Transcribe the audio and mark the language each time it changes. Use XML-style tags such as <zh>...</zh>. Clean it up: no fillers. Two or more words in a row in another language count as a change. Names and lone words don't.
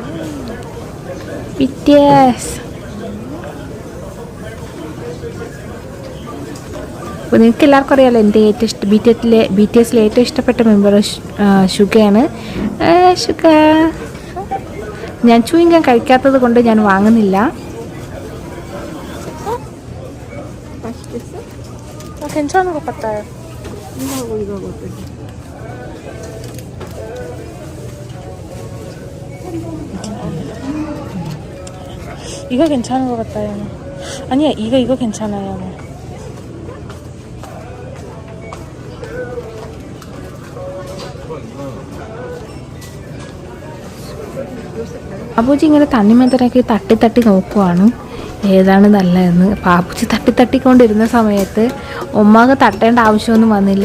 <ml>BTS. അപ്പോൾ നിങ്ങൾക്ക് എല്ലാവർക്കും അറിയാമല്ലോ എൻ്റെ BTSലെ ഏറ്റവും ഇഷ്ടപ്പെട്ട മെമ്പർ ഷുഗയാണ്. ഞാൻ ചൂയിങ്കം കഴിക്കാത്തത് കൊണ്ട് ഞാൻ വാങ്ങുന്നില്ല.</ml> <ko>괜찮은 것 같아요. 이거 괜찮은 것 같아요. 아니야, 이거 괜찮아요.</ko> <ml>അബൂജി ഇങ്ങനെ തണ്ണിമത്തനൊക്കെ തട്ടി നോക്കുവാണ് ഏതാണ് നല്ലതെന്ന്. അപ്പോൾ അബൂജി തട്ടിക്കൊണ്ടിരുന്ന സമയത്ത് ഉമ്മാക്ക് തട്ടേണ്ട ആവശ്യമൊന്നും വന്നില്ല.</ml>